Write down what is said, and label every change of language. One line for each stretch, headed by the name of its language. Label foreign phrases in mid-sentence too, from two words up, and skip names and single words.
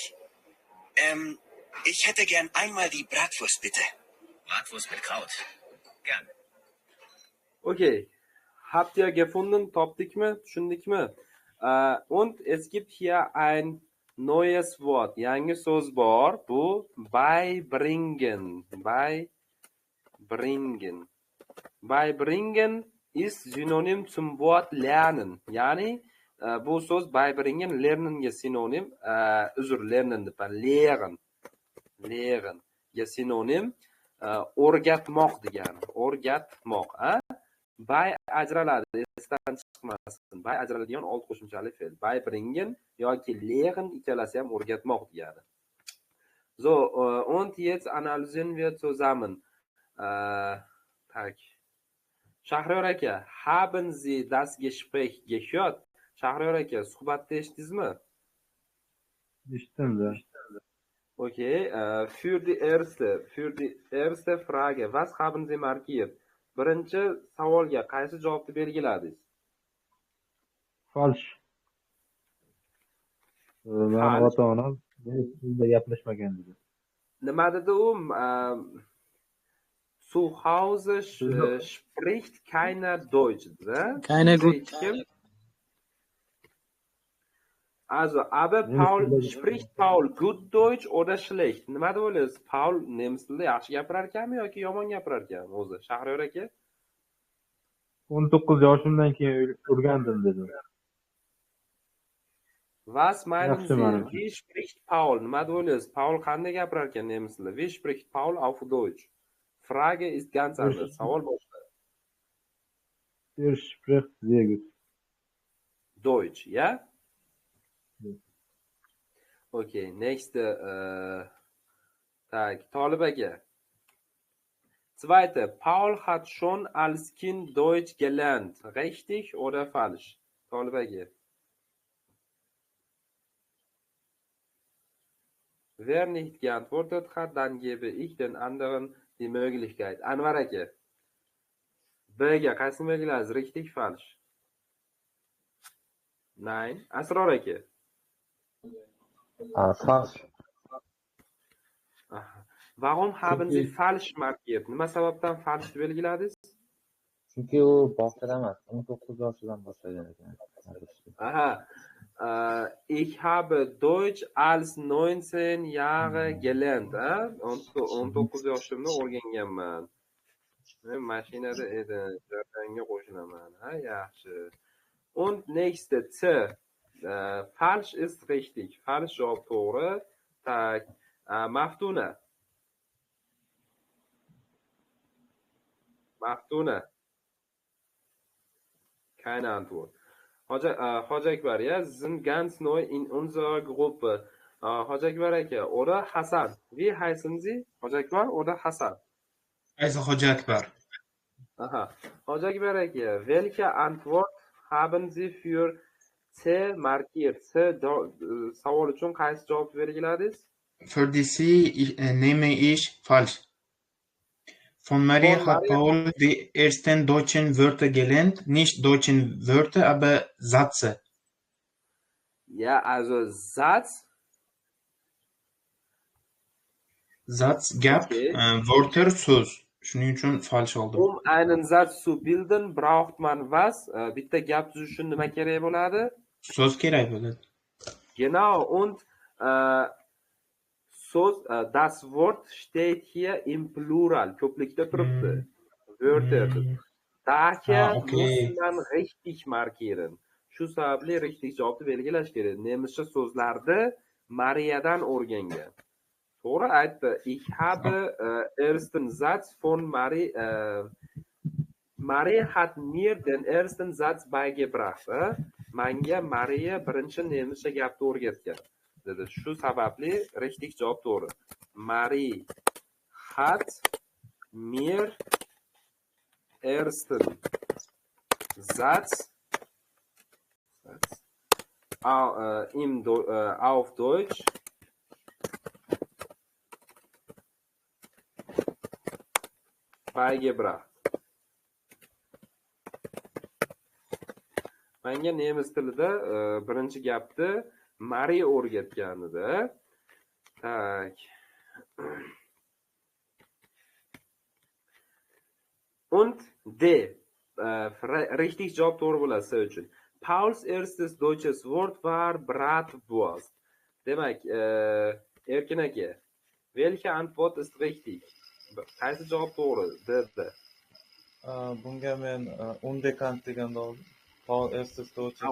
German: Ich hätte gern einmal die Bratwurst, bitte. Bratwurst mit Kraut. Gern. Okay. Habt ihr gefunden?
Uzbek: Topdikmi? Tushundikmi?
German: Und es gibt hier ein neues Wort.
Uzbek: Yangi so'z bor. Bu beibringen.
German: Beibringen. Beibringen ist Synonym zum Wort lernen.
Uzbek: Yani bu so'z beibringen lernenga sinonim. Lernen deb lehren. Lernga sinonim o'rgatmoq degani. O'rgatmoq. Bay ajraladi, esdan chiqmasin. Bay ajraladigan old qo'shimchali fe'l. Beibringen yoki lehren ikkalasi ham o'rgatmoq degani.
German: So, und jetzt analysieren wir zusammen. Shahriyor aka, haben Sie das Gespräch gehört?
Uzbek: Shahriyor aka, suhbatni eshitdingizmi? Eshitdim.
German: Okay, für die erste Frage, was haben Sie markiert?
Uzbek: Birinchi savolga qaysi javobni belgiladingiz?
German: Falsh.
Uzbek: Meni ota-onam bizda gaplashmagan dedi. Nima dedi u?
German: Zu Hause spricht keiner Deutsch. Keine gut. Also, aber spricht Paul gut Deutsch oder schlecht?
Uzbek: Nima deb o'ylaysiz? Paul nemis tilida yaxshi gapirar ekanmi yoki yomon gapirar ekanmi o'zi? Shahriyor aka? 19 yoshimdan keyin o'rgandim dedi.
German: Was meinen
Uzbek: Yaxshi
German: Sie?
Uzbek: ma'no.
German: Wie spricht Paul?
Uzbek: Nima deb o'ylaysiz? Paul qanday gapirar ekan nemis tilida?
German: Wie spricht Paul auf Deutsch? Frage ist ganz anders.
Uzbek: Savol boshqa.
German: Er spricht sehr gut. Deutsch, ja? Okay, nächste. Tolib aka. Zweite. Paul hat schon als Kind Deutsch gelernt. Richtig oder falsch? Tolib aka. Wer nicht geantwortet hat, dann gebe ich den anderen die Möglichkeit. Anwar aka.
Uzbek: Bga qaysini belgilaysiz?
German: Richtig, falsch? Nein. Asror aka. Falsch. Aha. Warum haben Sie falsch markiert?
Uzbek: Nima sababdan falsch belgiladingiz? Chunki u boshlada emas, 19 yoshidan boshlagan ekan. Aha.
German: Ich habe Deutsch als 19 Jahre gelernt.
Uzbek: 19 yoshimda o'rganganman. Mashinada edi, jaranga qo'shilaman. Yaxshi.
German: Und nächste C. Falsch ist richtig.
Uzbek: Falsch javob to'g'ri. Tak. Maftuna. Maftuna.
German: Keine Antwort. Hoca Akbar, ja, Sie sind ganz neu in unserer Gruppe. Hoca Akbar aka oder Hassan. Wie heißen Sie? Hoca Akbar oder Hassan? Also Hoca Akbar. Aha. Hoca Akbar aka, welche Antwort haben Sie für C markiert?
Uzbek: C savol uchun qaysi javob belgiladingiz?
German: Für die C nehme ich falsch. Von Maria Von hat Maria- Paul die ersten deutschen Wörter gelernt. Nicht deutschen Wörter, aber Sätze. Ja, also Satz. Satz gap, Okay.
Uzbek: Wörter so'z. Shuning uchun falsch oldim.
German: Um einen Satz zu bilden, braucht man was?
Uzbek: Bitta gap tuzish uchun nima kerak bo'ladi? So'z kerak bo'ladi.
German: Genau, und das Wort steht hier im Plural.
Uzbek: Ko'plikda turibdi.
German: Wörter. Daher okay. muss man richtig markieren.
Uzbek: Shu sababli richtig javobni belgilash kerak. Nemischa so'zlarni Mariyadan o'rgangan. To'g'ri aytdi.
German: Ich habe ersten Satz von Maria hat mir den ersten Satz beigebracht.
Uzbek: Menga Mariya birinchi nemischa gapni o'rgatgan. Dedi. Shu sababli richtig javob to'g'ri.
German: Maria hat mir ersten Satz auf Deutsch beigebracht.
Uzbek: Menga nemis tilida birinchi gapni Mariya o'rgatgan edi. Tak.
German: Und D.
Uzbek: Richtig javob to'g'ri bo'ladi siz uchun.
German: Pauls erstes deutsches Wort war Bratwurst.
Uzbek: Demak, Erkin aka,
German: welche Antwort ist richtig?
Uzbek: Qaysi javob to'g'ri? D. Bunga men unbekannt deganda oldim.
German: Paul erstes deutsches